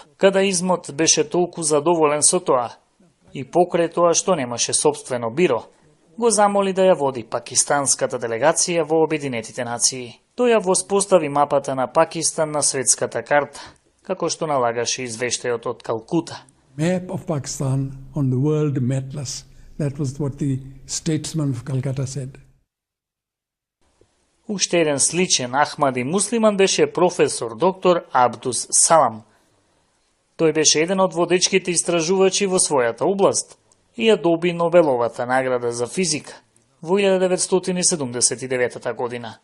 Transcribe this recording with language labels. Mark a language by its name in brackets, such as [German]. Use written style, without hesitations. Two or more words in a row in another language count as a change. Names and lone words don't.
[Macedonian] Кади Азмот беше толку задоволен со тоа и покрај тоа што немаше сопствено биро, го замоли да ја води пакистанската делегација во Обединетите нации. Тој ја воспостави мапата на Пакистан на светската карта, како што налагаше извештајот од Калкута. [English] Map of Pakistan on the world mapless. That was what the statesman of Calcutta said. [Macedonian] Уште еден сличен Ахмади муслиман беше професор доктор Абдус Салам. Тој беше еден од водечките истражувачи во својата област и ја доби Нобеловата награда за физика во 1979 година.